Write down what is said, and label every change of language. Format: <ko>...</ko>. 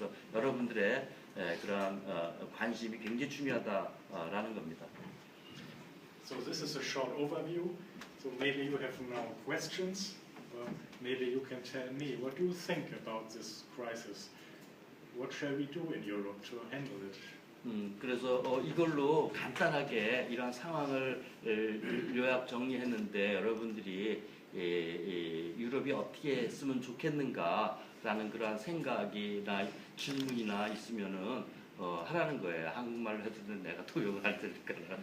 <ko>그래서 여러분들의 그러한 관심이 굉장히 중요하다라는 겁니다.</ko> <en>So this is a short overview. So maybe you have now questions. Maybe you can tell me what do you think about this crisis? What shall we do in Europe to handle it?</en> <ko>그래서 이걸로 간단하게 이런 상황을 요약 정리했는데 여러분들이 유럽이 어떻게 했으면 좋겠는가라는 그러한 생각이나 질문이나 있으면은 하라는 거예요. 한국말로 해도 내가 도용을 할 테니까.</ko>